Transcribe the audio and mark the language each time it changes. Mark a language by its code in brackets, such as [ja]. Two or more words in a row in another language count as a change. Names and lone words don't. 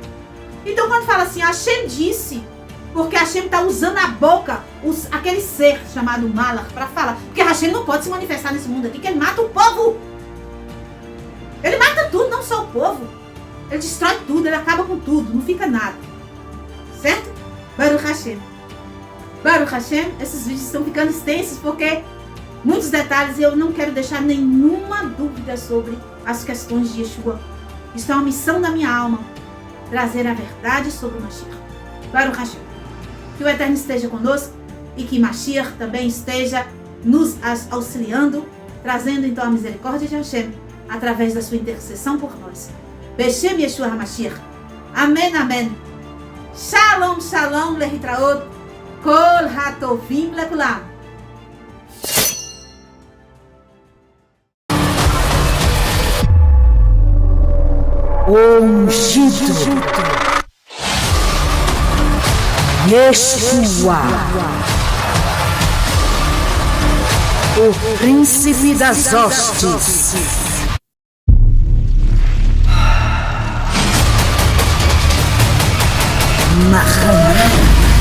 [pt] Então quando fala assim, Hashem disse, porque Hashem está usando a boca, aquele ser chamado malar, para falar. Porque Hashem não pode se manifestar nesse mundo aqui, que ele mata o povo. Ele mata tudo, não só o povo. Ele destrói tudo, ele acaba com tudo, não fica nada. Certo? Hashem. [he] ברוך השם, [pt] esses vídeos estão ficando extensos porque muitos detalhes e eu não quero deixar nenhuma dúvida sobre as questões de Yeshua. Isso é uma missão da minha alma, trazer a verdade sobre o Mashiach. [he] ברוך השם. [pt] Que o Eterno esteja conosco e que Mashiach também esteja nos auxiliando, trazendo então a misericórdia de Hashem através da sua intercessão por nós. [he] בשם ישוע המשיח. [pt] Amém, amém. [he] שלום, שלום, להתראות. כל הטובים לכולם. [pt] O ungido Yeshua, o príncipe das hostes, Mahamad.